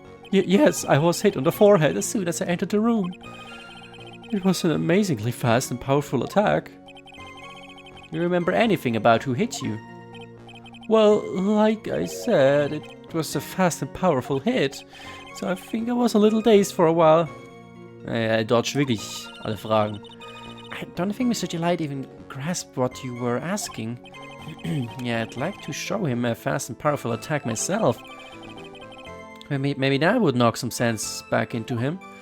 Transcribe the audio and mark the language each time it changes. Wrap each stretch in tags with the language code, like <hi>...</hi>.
<en>Yes, I was hit on the forehead as soon as I entered the room. It was an amazingly fast and powerful attack. Do you remember anything about who hit you? Well, like I said, it was a fast and powerful hit, so I think I was a little dazed for a while. I dodged</en> <de>wirklich alle Fragen.</de> <en>I don't think Mr. DeLite even grasped what you were asking. Yeah, I'd like to show him a fast and powerful attack myself. Maybe that would knock some sense back into him.</en>